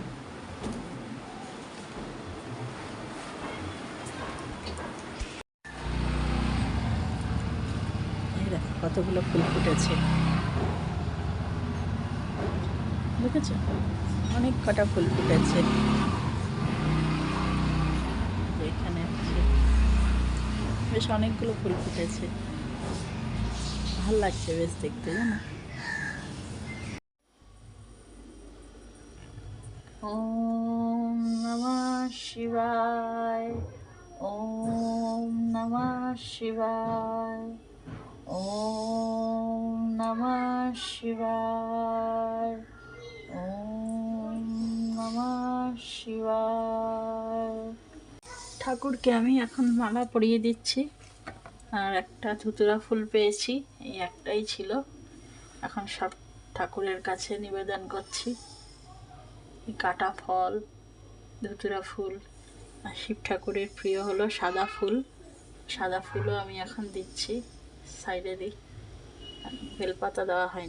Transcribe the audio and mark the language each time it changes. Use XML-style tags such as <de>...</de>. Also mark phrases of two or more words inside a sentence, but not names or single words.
<bn>এই দেখো কতগুলো ফুল ফুটেছে, দেখেছো, অনেক কটা ফুল ফুটেছে। এখানে আছে, বেশ অনেকগুলো ফুল ফুটেছে, ভাল লাগছে বেশ দেখতে, জানো।</bn> <sa>ওম নমঃ শিবায়, ওম নমঃ শিবায়, ওম নমঃ শিবায়, ওম নমঃ শিবায়।</sa> <bn>ঠাকুরকে আমি এখন মালা পরিয়ে দিচ্ছি, আর একটা ধুতুরা ফুল পেয়েছি, এই একটাই ছিল, এখন সব ঠাকুরের কাছে নিবেদন করছি। কাটা ফল, ধুতুরা ফুল, আর শিব ঠাকুরের প্রিয় হলো সাদা ফুল, সাদা ফুলও আমি এখন দিচ্ছি, সাইডে দিই, বেলপাতা দেওয়া হয়নি।</bn>